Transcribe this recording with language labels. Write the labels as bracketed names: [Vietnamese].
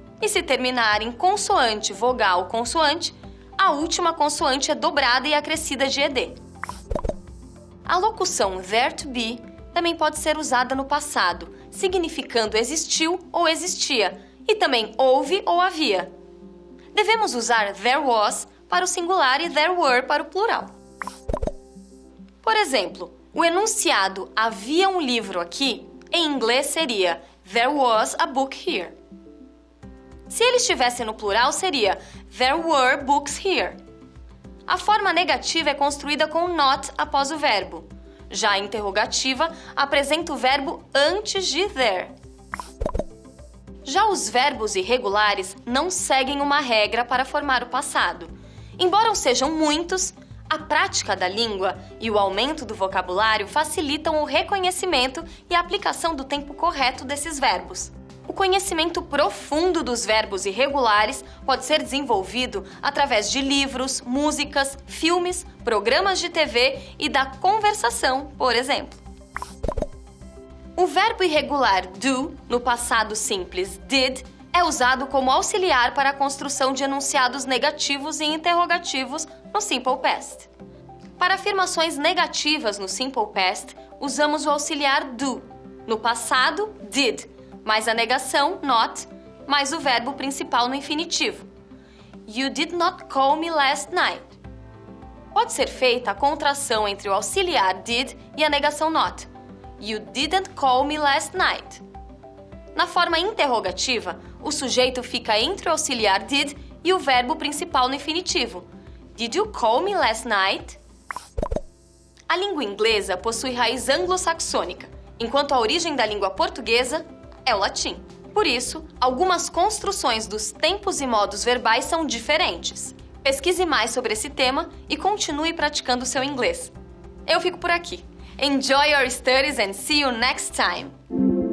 [Portuguese] E se terminar em consoante, vogal, consoante, a última consoante é dobrada e acrescida de ed. A locução there to be também pode ser usada no passado, significando existiu ou existia, e também houve ou havia. Devemos usar there was para o singular e there were para o plural. Por exemplo, o enunciado havia um livro aqui, em inglês seria [English] there was a book here. [Portuguese] Se ele estivesse no plural, seria [English] there were books here. [Portuguese] A forma negativa é construída com not após o verbo. Já a interrogativa apresenta o verbo antes de there. Já os verbos irregulares não seguem uma regra para formar o passado. Embora sejam muitos, a prática da língua e o aumento do vocabulário facilitam o reconhecimento e a aplicação do tempo correto desses verbos. O conhecimento profundo dos verbos irregulares pode ser desenvolvido através de livros, músicas, filmes, programas de TV e da conversação, por exemplo. O verbo irregular do, no passado simples did, é usado como auxiliar para a construção de enunciados negativos e interrogativos no Simple Past. Para afirmações negativas no Simple Past, usamos o auxiliar do. No passado, did, mais a negação, not, mais o verbo principal no infinitivo. [English] You did not call me last night. [Portuguese] Pode ser feita a contração entre o auxiliar did e a negação not. [English] You didn't call me last night. [Portuguese] Na forma interrogativa, o sujeito fica entre o auxiliar did e o verbo principal no infinitivo. [English] Did you call me last night? [Portuguese] A língua inglesa possui raiz anglo-saxônica, enquanto a origem da língua portuguesa é o latim. Por isso, algumas construções dos tempos e modos verbais são diferentes. Pesquise mais sobre esse tema e continue praticando seu inglês. Eu fico por aqui. [English] Enjoy your studies and see you next time!